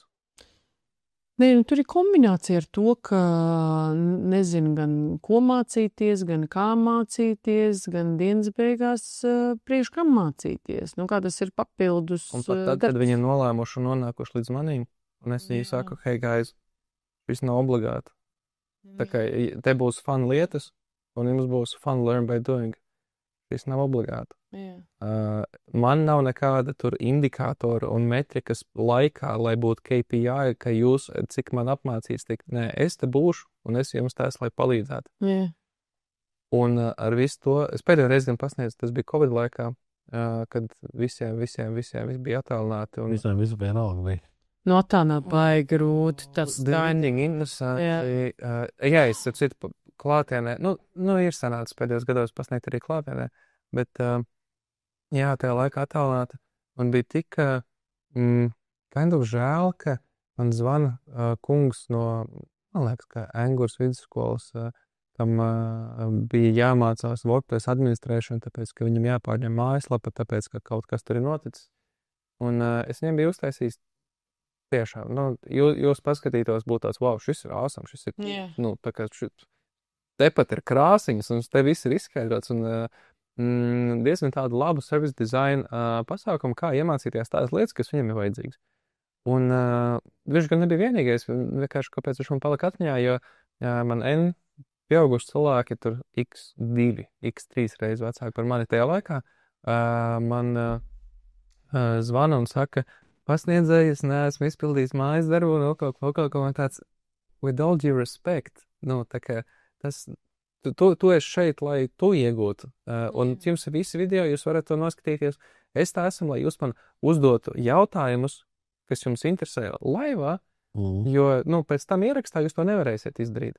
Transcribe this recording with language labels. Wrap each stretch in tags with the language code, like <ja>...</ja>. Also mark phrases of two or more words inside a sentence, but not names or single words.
<lv>Nē, tur ir kombinācija ar to, ka nezinu gan ko mācīties, gan kā mācīties, gan dienas beigās priekš kam mācīties. Kā tas ir papildus. Un pat tad, kad viņi ir nolēmuši un nonākuši līdz manīm, un es viņai saku,</lv> <en>hey guys,</en> <lv>viss nav obligāti. Tā kā te būs fun lietas, un jums būs</lv> <en>fun learn by doing.</en> <lv>Viss nav obligāti. Man nav nekāda tur indikātora un metrikas laikā, lai būtu KPI, ka jūs, cik man apmācīs, tik, nē, es te būšu, un es jums tās, lai palīdzētu. Un ar visu to, es pēdējo reizi gan pasniedzu, tas bija Covid laikā, kad visiem bija attālināti. Visiem visu vienalga bija. Attālināt baigi grūti, tas dining, interesanti. Jā, es citu klātienē, ir sanācis pēdējos gados pasniegt arī klātienē, bet, jā, tajā laikā attālināta, un bija tik,</lv> <en>kind of žēl,</en> <lv>ka man zvana kungs no, man liekas, ka Engurs vidusskolas, kam bija jāmācās workplace administrēšana, tāpēc, ka viņam jāpārņem mājaslapa, tāpēc, ka kaut kas tur ir noticis, un es viņiem biju uztaisījis tiešām, jūs paskatītos, būtu tāds, wow, šis ir awesome, šis ir, tā kā tepat ir krāsiņas, un te viss ir izskaidrots, un diezgan tādu labu</lv> <en>service design</en> <lv>pasākumu, kā iemācīties tādas lietas, kas viņam ir vajadzīgas. Un viņš gan nebija vienīgais, vienkārši kāpēc viņš man palika atmiņā, jo man pieauguši cilvēki tur x2, x3 reizes vecāki par mani tajā laikā, man zvana un saka, pasniedzēji, es neesmu izpildījis mājas darbu, un kaut kā tāds,</lv> <en>with all due respect,</en> <lv>tā kā tu esi šeit, lai tu iegūtu. Un jums ir visi video, jūs varat to noskatīties. Es tā esmu, lai jūs man uzdotu jautājumus, kas jums interesē laivā, jo, pēc tam ierakstā jūs to nevarēsiet izdarīt.</lv>